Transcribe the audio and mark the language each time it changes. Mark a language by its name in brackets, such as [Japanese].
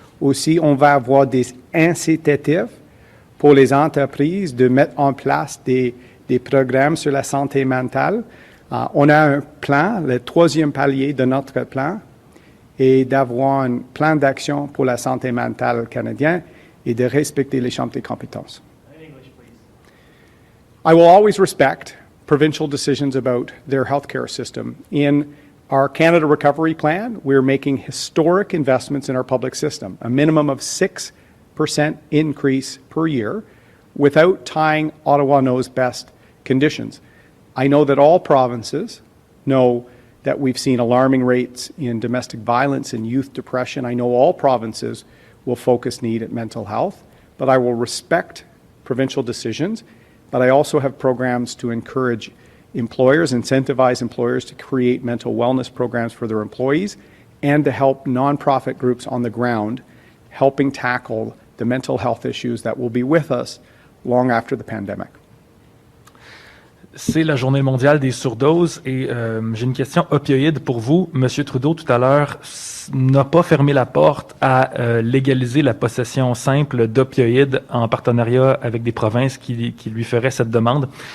[French] Aussi, on va avoir des incitatifs pour les entreprises de mettre en place des programmes sur la santé mentale. On a un plan, le 3e palier de notre plan, et d'avoir un plan d'action pour la santé mentale canadienne et de respecter les champs des compétences. [English] I will always respect provincial decisions about their healthcare system. In our Canada Recovery Plan, we're making historic investments in our public system, a minimum of 6% increase per year without tying Ottawa Knows Best conditions. I know that all provinces know that we've seen alarming rates in domestic violence and youth depression. I know all provinces will focus need at mental health, but I will respect provincial decisions. But I also have programs to encourage employers, incentivize employers to create mental wellness programs for their employees and to help nonprofit groups on the ground helping tackle the mental health issues that will be with us long after the pandemic. [French] C'est la journée mondiale des surdoses et j'ai une question opioïde pour vous. Monsieur Trudeau, tout à l'heure, n'a pas fermé la porte à légaliser la possession simple d'opioïdes en partenariat avec des provinces qui lui feraient cette demande.